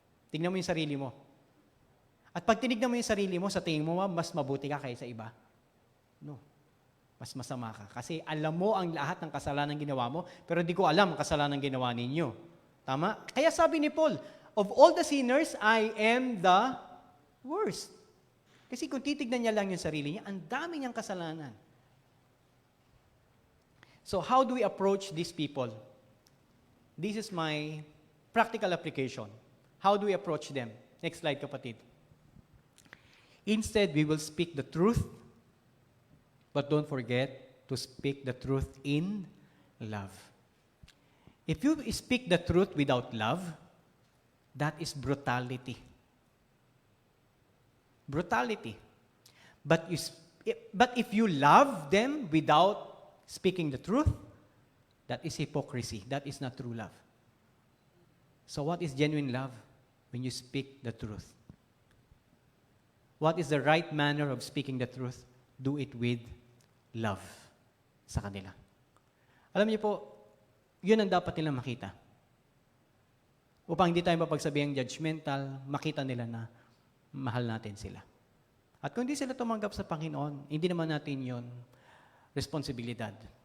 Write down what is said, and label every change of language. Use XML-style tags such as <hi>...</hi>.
<tl>Tingnan mo yung sarili mo. At pag tinignan mo yung sarili mo, sa tingin mo, mas mabuti ka kaysa iba.</tl> <en>No.</en> <tl>Mas masama ka. Kasi alam mo ang lahat ng kasalanan ginawa mo, pero di ko alam ang kasalanan ginawa ninyo. Tama? Kaya sabi ni</tl> <en>Paul, of all the sinners, I am the worst.</en> <tl>Kasi kung titignan niya lang yung sarili niya, ang dami niyang kasalanan.</tl> <en>So how do we approach these people? This is my practical application. How do we approach them? Next slide,</en> <tl>kapatid.</tl> <en>Instead, we will speak the truth, but don't forget to speak the truth in love. If you speak the truth without love, that is brutality. Brutality. But if you love them without speaking the truth, that is hypocrisy. That is not true love. So what is genuine love? When you speak the truth. What is the right manner of speaking the truth? Do it with love</en> <tl>sa kanila. Alam niyo po, yun ang dapat nilang makita. Upang hindi tayo mapagsabihang judgmental, makita nila na mahal natin sila. At kung hindi sila tumanggap sa Panginoon, hindi naman natin yon responsibilidad.</tl>